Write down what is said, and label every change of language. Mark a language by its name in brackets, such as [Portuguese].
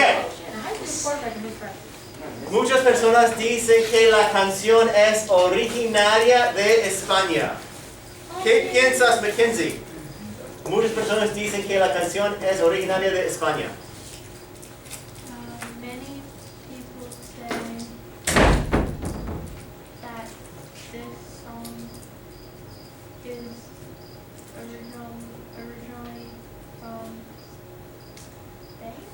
[English] And how do you report back to his friend? [Spanish] Muchas personas dicen que la canción es originaria de España. ¿Qué piensas, Mackenzie? Muchas personas dicen que la canción es originaria de España. [English] Many people say that this song is originally from Spain.